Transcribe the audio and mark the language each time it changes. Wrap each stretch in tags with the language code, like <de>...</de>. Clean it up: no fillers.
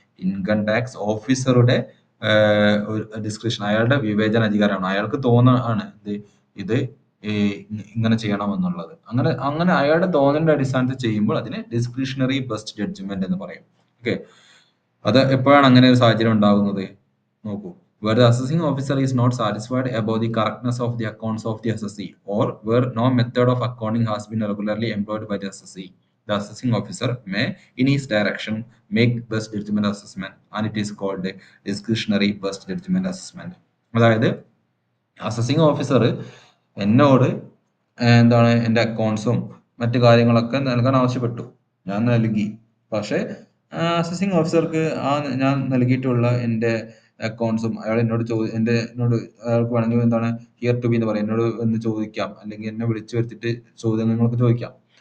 <ml>Income tax ഓഫീസറുടെ description, അയാളുടെ വിവേചന അധികാരമാണ്. അയാൾക്ക് തോന്നുകയാണ് ഇത് ഇങ്ങനെ ചെയ്യണമെന്നുള്ളത്. അങ്ങനെ അങ്ങനെ അയാളുടെ തോന്നലിന്റെ അടിസ്ഥാനത്തിൽ ചെയ്യുമ്പോൾ അതിനെ ഡിസ്ക്രിഷണറി ബസ്റ്റ് ജഡ്ജ്മെന്റ് എന്ന് പറയും. ഓക്കെ, അത് എപ്പോഴാണ് അങ്ങനെ ഒരു സാഹചര്യം ഉണ്ടാകുന്നത്? നോക്കൂ.</ml> <en>Where the assessing officer is not satisfied about the correctness of the accounts of the assessee, or where no method of accounting has been regularly employed by the assessee, the assessing officer may, in his direction, make best judgment assessment, and it is called a discretionary best judgment assessment.</en> <ml>അതായത് assessing officer എന്നോട് എന്താണ് എൻ്റെ അക്കൗണ്ട്സും മറ്റു കാര്യങ്ങളൊക്കെ നൽകാൻ ആവശ്യപ്പെട്ടു. ഞാൻ നൽകി. പക്ഷേ അസസിങ് ഓഫീസർക്ക് ഞാൻ നൽകിയിട്ടുള്ള എൻ്റെ അക്കൗണ്ട്സും അയാൾ എന്നോട് അയാൾക്ക് വേണമെങ്കിൽ എന്താണ്</ml> <en>here to be</en> <ml>എന്ന് പറയും, എന്നോട് ഒന്ന് ചോദിക്കാം, അല്ലെങ്കിൽ എന്നെ വിളിച്ചു വരുത്തിയിട്ട് ചോദ്യങ്ങളൊക്കെ ചോദിക്കാം.</ml>